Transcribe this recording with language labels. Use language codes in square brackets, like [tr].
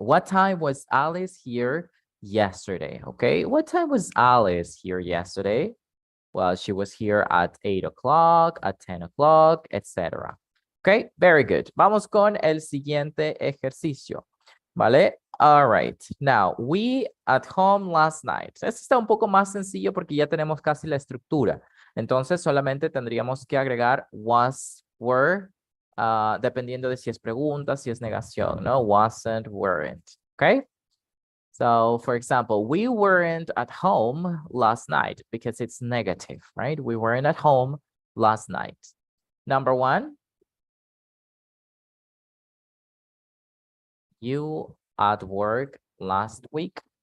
[en] What time was Alice here yesterday? Okay, what time was Alice here yesterday? Well, she was here at 8 o'clock, at 10 o'clock, etc. Okay, very good. [es] Vamos con el siguiente ejercicio. [en] ¿Vale? All right. Now, we at home last night. [es] Este está un poco más sencillo porque ya tenemos casi la estructura. Entonces, solamente tendríamos que agregar was, were, dependiendo de si es pregunta, si es negación, ¿no? [en] Wasn't, weren't. Okay? So, for example, we weren't at home last night because it's negative, right? We weren't at home last night. Number 1. You at work last week?